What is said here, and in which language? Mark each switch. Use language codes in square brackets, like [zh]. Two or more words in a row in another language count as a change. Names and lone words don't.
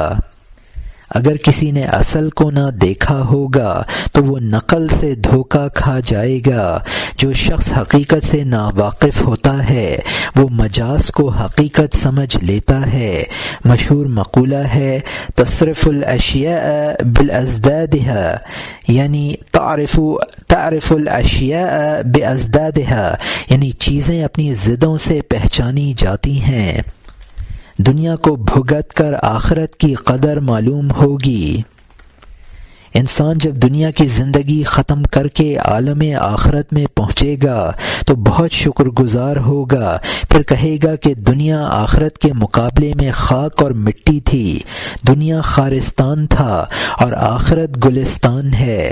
[ur] اگر کسی نے اصل کو نہ دیکھا ہوگا تو وہ نقل سے دھوکہ کھا جائے گا۔ جو شخص حقیقت سے ناواقف ہوتا ہے وہ مجاز کو حقیقت سمجھ لیتا ہے۔ مشہور مقولہ ہے [ar] تصرف الاشیاء بازدادها، [ur] یعنی [ar] تعرف الاشیاء بازدادها، [ur] یعنی چیزیں اپنی ضدوں سے پہچانی جاتی ہیں۔ دنیا کو بھگت کر آخرت کی قدر معلوم ہوگی۔ انسان جب دنیا کی زندگی ختم کر کے عالم آخرت میں پہنچے گا تو بہت شکر گزار ہوگا، پھر کہے گا کہ دنیا آخرت کے مقابلے میں خاک اور مٹی تھی، دنیا خارستان تھا اور آخرت گلستان ہے۔